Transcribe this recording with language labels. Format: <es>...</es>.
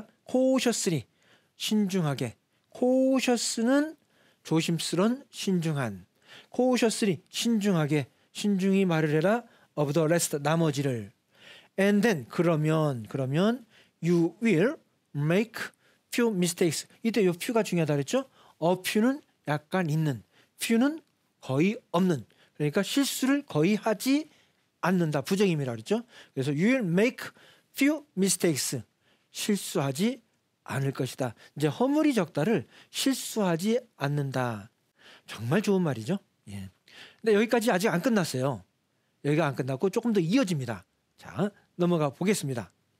<ko>cautiously 신중하게. cautious는 조심스런 신중한. cautiously 신중하게 신중히 말을 해라.</ko> <en>of the rest</en> <ko>나머지를.</ko> <en>and then</en> <ko>그러면</ko> <en>you will make few mistakes.</en> <ko>이때 이 few가 중요하다 그랬죠? few는 약간 있는, few는 거의 없는. 그러니까 실수를 거의 하지 않는다. 부정임이라 그랬죠? 그래서</ko> <en>you will make few mistakes.</en> <ko>실수하지 않을 것이다. 이제 허물이 적다를 실수하지 않는다. 정말 좋은 말이죠. 예. 근데 여기까지 아직 안 끝났어요. 여기가 안 끝났고 조금 더 이어집니다. 자, 넘어가 보겠습니다.</ko>